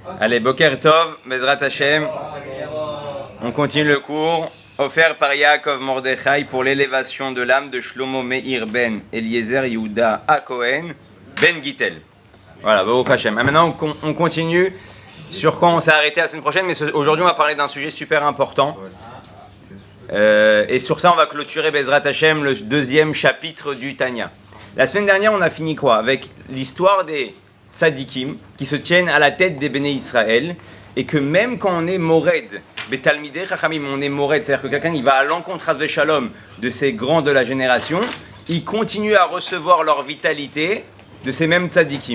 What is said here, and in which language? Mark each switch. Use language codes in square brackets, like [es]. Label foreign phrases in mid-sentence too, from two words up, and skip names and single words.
[fr] Allez, [he] בוקר טוב, בעזרת השם. [fr] On continue le cours offert par Yaakov Mordechai pour l'élévation de l'âme de Shlomo Meir ben Eliezer Yehuda Hakohen ben Gittel. Voilà, [he] ברוך השם. [fr] Maintenant, on continue sur quoi on s'est arrêté la semaine prochaine, mais aujourd'hui, on va parler d'un sujet super important. Et sur ça, on va clôturer [he] בעזרת השם, [fr] le deuxième chapitre du Tanya. La semaine dernière, on a fini quoi? Avec l'histoire des tzadikim qui se tiennent à la tête des Béné Israël, et que même quand on est mored, [he] בתלמידי חכמים, [fr] on est mored, c'est-à-dire que quelqu'un il va à l'encontre de Shalom de ces grands de la génération, il continue à recevoir leur vitalité de ces mêmes tzadikim.